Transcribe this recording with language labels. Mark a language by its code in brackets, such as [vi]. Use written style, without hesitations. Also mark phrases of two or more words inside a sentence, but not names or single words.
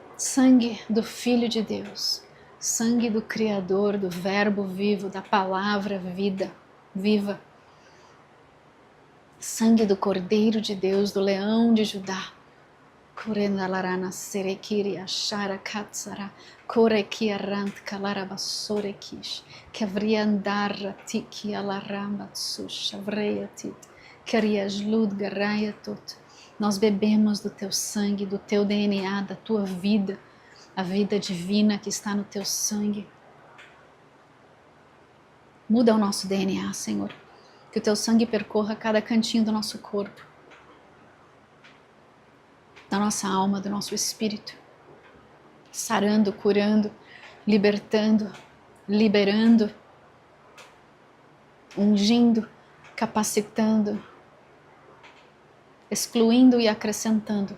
[pt] sangue do Filho de Deus, sangue do Criador, do Verbo vivo, da palavra viva, sangue do Cordeiro de Deus, do Leão de Judá. Kurendalarana serekiri ashara katsara korekiarant kalarabasorekish kevriandarra tiki alarambatsush avreiatit keriaslud garaiatot. Nós bebemos do teu sangue, do teu DNA, da tua vida, a vida divina que está no teu sangue. Muda o nosso DNA, Senhor, que o teu sangue percorra cada cantinho do nosso corpo, da nossa alma, do nosso espírito, sarando, curando, libertando, liberando, ungindo, capacitando, excluindo e acrescentando.